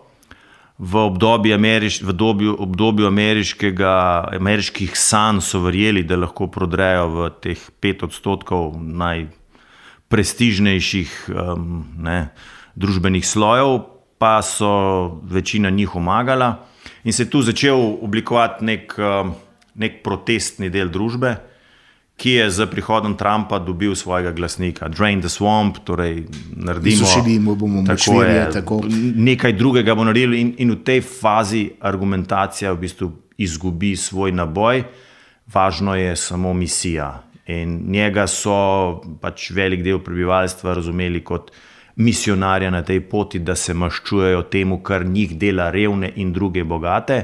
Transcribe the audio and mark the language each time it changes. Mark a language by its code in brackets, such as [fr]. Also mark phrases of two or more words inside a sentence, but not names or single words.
[sl] V obdobju ameriških sanj so verjeli, da lahko prodrejo v teh 5% najprestižnejših družbenih slojev, pa so večina njih omagala in se je tu začel oblikovati nek protestni del družbe, ki je z prihodom Trumpa dobil svojega glasnika. [en] Drain the swamp, [sl] torej naredimo nekaj drugega bo naredili in v tej fazi argumentacija v bistvu izgubi svoj naboj. Važno je samo misija in njega so pač velik del prebivalstva razumeli kot misionarja na tej poti, da se maščujejo temu, kar njih dela revne in druge bogate.